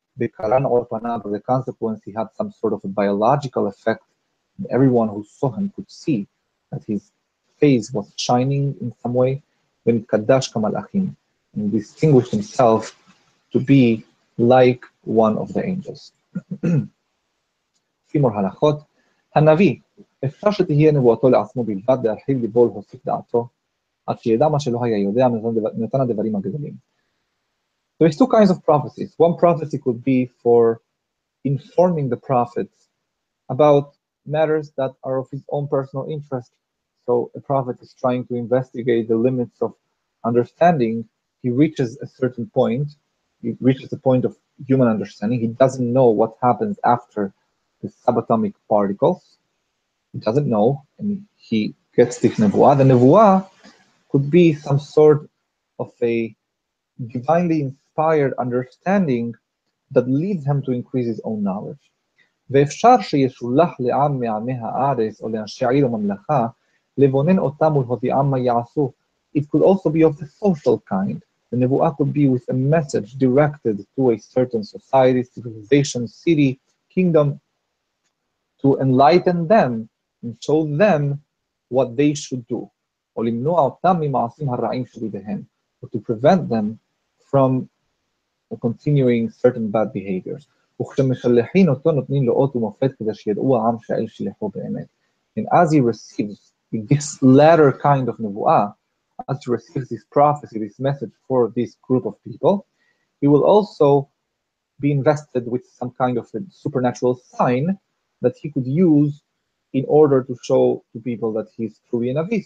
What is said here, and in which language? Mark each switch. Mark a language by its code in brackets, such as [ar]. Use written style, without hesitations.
[he] בקרן אור פניו, [en] as a consequence, he had some sort of a biological effect. And everyone who saw him could see that his face was shining in some way. [he] ונתקדש כמלאכים, [en] and distinguished himself to be like one of the angels. [he] לפי מור הלכות, הנביא, אפשר שתהיה נבואתו לעצמו בלבד, להרחיב ליבו ולהוסיף דעתו, עד שידע מה שלא היה יודע מנתן הדברים הגדולים. [en] There's two kinds of prophecies. One prophecy could be for informing the prophets about matters that are of his own personal interest. So a prophet is trying to investigate the limits of understanding. He reaches a certain point. He reaches the point of human understanding. He doesn't know what happens after the subatomic particles. He doesn't know, and he gets the nevuah. The nevuah could be some sort of a divinely inspired understanding that leads him to increase his own knowledge. [he] ואפשר שישולח לעם מעמי הארץ או לאנשי עיר וממלכה לבונן אותם ולהודיעם מה יעשו. [en] It could also be of the social kind. The nevuah could be with a message directed to a certain society, civilization, city, kingdom, to enlighten them and show them what they should do. [he] או למנוע אותם ממעשים הרעים שבידיהם, [en] or to prevent them from continuing certain bad behaviors. [he] וכשמשלחין אותו נותנים לו אות ומופת כדי שידעו העם שהאל שלחו באמת. [en] And as he receives this latter kind of nevuah, as he receives this prophecy, this message for this group of people, he will also be invested with some kind of a supernatural sign that he could use in order to show to people that he's truly a Navi.